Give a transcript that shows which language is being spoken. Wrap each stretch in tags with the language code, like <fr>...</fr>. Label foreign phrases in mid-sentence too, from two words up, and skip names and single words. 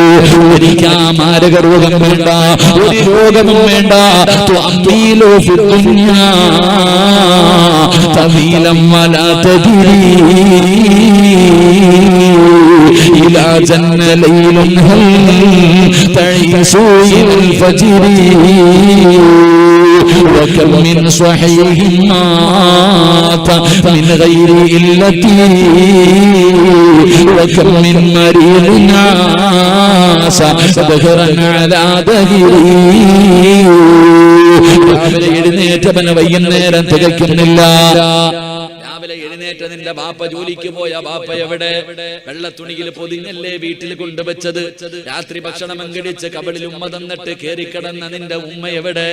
<ml>മരിക്കാൻ മാരക രോഗം വേണ്ട, ഒരു രോഗവും വേണ്ട.</ml> <ar>طويلا ولا تدري إذا جن ليل هل تعيش الفجر وكم من صحيح مات من غير علة وكم من مريض عاش دهرا على دهره.</ar> <ml>രാവിലെ എഴുന്നേറ്റവന് വൈകുന്നേരം തികയ്ക്കുന്നില്ല. രാവിലെ എഴുന്നേറ്റ നിന്റെ ബാപ്പ ജോലിക്ക് പോയ ബാപ്പ എവിടെ? വെള്ളത്തുണിയിൽ പൊതിഞ്ഞല്ലേ വീട്ടിൽ കൊണ്ടുവച്ചത്? രാത്രി ഭക്ഷണം അങ്കിടിച്ച് കബളിൽ ഉമ്മ തന്നിട്ട് കേറിക്കിടന്ന നിന്റെ ഉമ്മ എവിടെ?</ml>